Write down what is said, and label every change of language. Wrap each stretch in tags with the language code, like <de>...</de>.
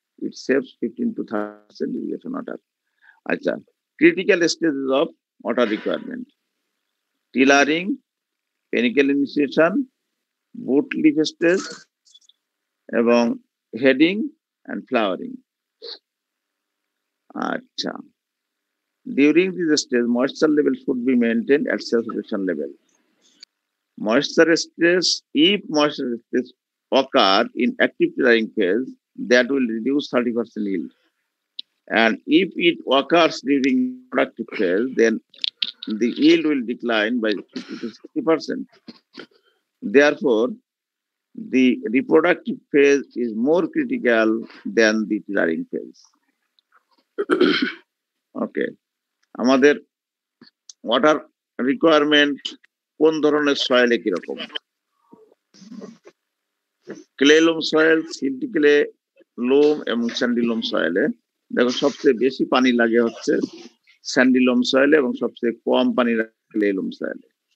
<en>It saves 15 to 30% irrigation water. আচ্ছা, critical stages of water requirement: tillering, panicle initiation, boot leaf stage এবং heading and flowering. আচ্ছা, during this stage moisture level should be maintained at saturation level. Moisture stress, if moisture stress occur in active tillering phase, that will reduce 30% yield, and if it occurs during productive phase, then the yield will decline by 50 to 60%. Therefore, the reproductive phase is more critical than the tillering phase.</en> <bn>Okay, আমাদের water requirement কোন ধরনের সয়েলে কিরকম? Clay লোম soil, সিল্টি clay লোম এবং Sandy লোম সয়েলে দেখো সবচেয়ে বেশি পানি লাগে হচ্ছে স্যান্ডি লোম সয়েলে এবং সবচেয়ে কম পানি লাগে ক্লে লোম সয়েলে।</bn>